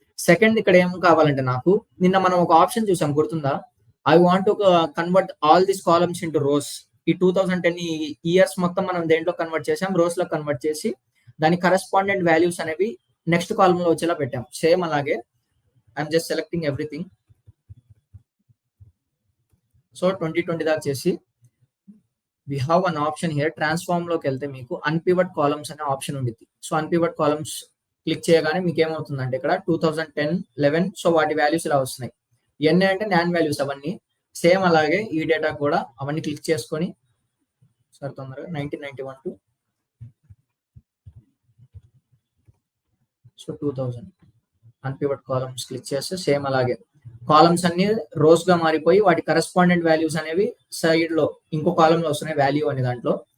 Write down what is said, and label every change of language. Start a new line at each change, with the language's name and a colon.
Telugu: Second ఇక్కడ ఏం కావాలంటే నాకు నిన్న మనం ఒక ఆప్షన్ చూసాం గుర్తుందా?
English: I want to convert all this columns into rows.
Telugu: ఈ 2010 ఇయర్స్ మొత్తం మనం దేంట్లో కన్వర్ట్ చేసాం? రోస్ లో కన్వర్ట్ చేసి దాని కరెస్పాండెంట్ వాల్యూస్ అనేవి నెక్స్ట్ కాలమ్ లో వచ్చేలా పెట్టాం.
English: Same అలాగే I'm just selecting everything.
Telugu: So 2020 దాకా చేసి
English: we have an option here.
Telugu: Transform లోకి వెళ్తే మీకు అన్పివట్ కాలమ్స్ అనే ఆప్షన్ ఉంటుంది. సో అన్పివట్ కాలమ్స్ క్లిక్ చేయగానే మీకు ఏమవుతుందంటే ఇక్కడ 2010, 11 సో వాటి వాల్యూస్ ఇలా వస్తున్నాయి. ఇవన్నీ అంటే నాన్ వాల్యూస్ అవన్నీ. సేమ్ అలాగే ఈ డేటా కూడా అవన్నీ క్లిక్ చేసుకొని సార్ తొందరగా 1991 టు సో 2000 అన్పివట్ కాలమ్స్ క్లిక్ చేస్తే సేమ్ అలాగే కాలమ్స్ అన్ని రోస్ గా మారిపోయి వాటి కరెస్పాండెంట్ వాల్యూస్ అనేవి సైడ్ లో ఇంకో కాలం లో వస్తున్నాయి వాల్యూ అనే దాంట్లో.